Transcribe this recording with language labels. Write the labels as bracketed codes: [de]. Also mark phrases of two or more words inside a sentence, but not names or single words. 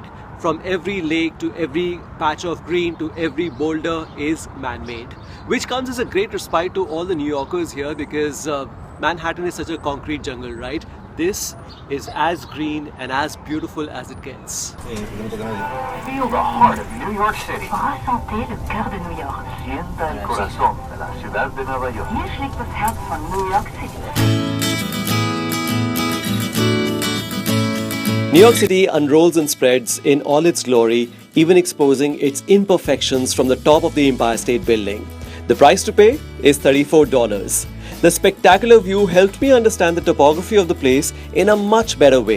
[en] From every lake to every patch of green to every boulder is man-made, which comes as a great respite to all the New Yorkers here, because Manhattan is such a concrete jungle, right? This is as green and as beautiful as it gets. Feel the heart of New York City. [fr] Ressentez le cœur de New York. [es] Sienta el corazón de la ciudad de Nueva York. [de] Hier schlägt das Herz von New York City. [en] New York City unrolls and spreads in all its glory, even exposing its imperfections from the top of the Empire State Building. The price to pay is $34. The spectacular view helped me understand the topography of the place in a much better way.